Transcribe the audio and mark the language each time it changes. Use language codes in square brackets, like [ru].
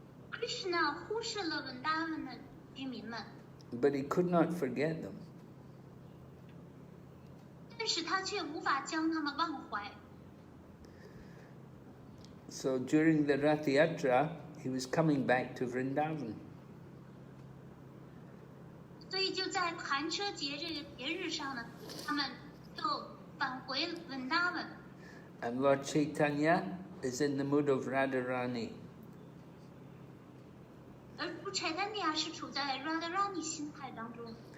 [zh] Krishna 忽视了 Vrindavan 的居民们， [en] But he could not forget them. [zh] 但是他却无法将他们忘怀。 [en] So during the Rath Yatra, he was coming back to Vrindavan. [zh] 所以就在坛车节这个节日上呢，他们就返回 Vrindavan。 [en] And Lord Caitanya is in the mood of Radharani. [zh] 而主 Caitanya 是处在 Radharani 心态当中，